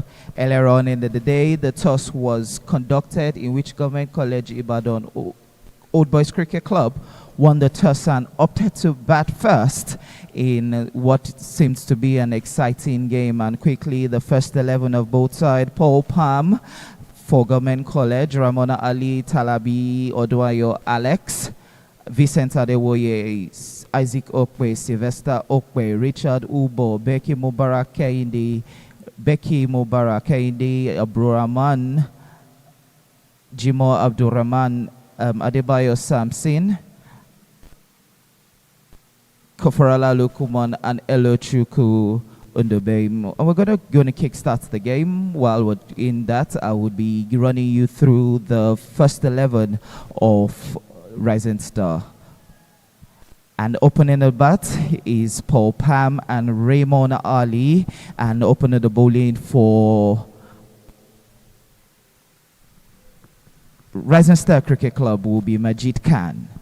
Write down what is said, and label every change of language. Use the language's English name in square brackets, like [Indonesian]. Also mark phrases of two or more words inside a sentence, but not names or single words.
[English] Earlier on in the day, the toss was conducted in which Government College Ibadan Old Boys Cricket Club won the toss and opted to bat first in what seems to be an exciting game. And quickly, the first 11 of both sides: Paul Palm for Government College, Ramona Ali, Talabi, Oduayo, Alex, Vincent Adewoye, Isaac Okwe, Sylvester Okwe, Richard Ubo, Becky Mubarak Kehinde, Abdurrahman, Jimo Abdurrahman, Adebayo Samson, Kofarala Lukuman, and Elo Chuku Undobem. And we're gonna kickstart the game. While we're in that, I would be running you through the first 11 of Rising Star. And opening the bat is Paul Pam and Raymond Ali, and opening the bowling for Rising Star Cricket Club will be Majid Khan.